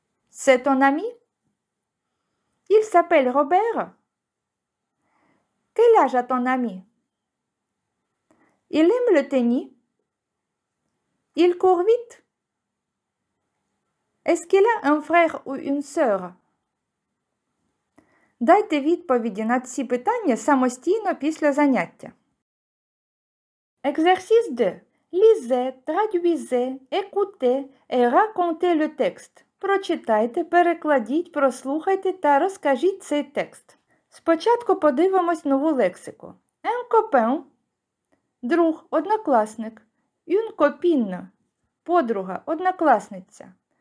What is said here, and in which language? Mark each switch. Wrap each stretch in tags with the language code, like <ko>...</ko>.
<fr>C'est ton ami? Il s'appelle Robert? Quel âge a ton ami? Il aime le tennis? Il court vite? Est-ce qu'il a un frère ou une sœur?</fr> <uk>Дайте відповіді на ці питання самостійно після заняття.</uk> <fr>Exercice 2. Lisez, traduisez, écoutez et racontez le texte.</fr> <uk>Прочитайте, перекладіть, прослухайте та розкажіть цей текст. Спочатку подивимось нову лексику.</uk> <fr>Un copain –</fr> <uk>друг, однокласник.</uk> <fr>Une copine –</fr> <uk>подруга, однокласниця.</uk>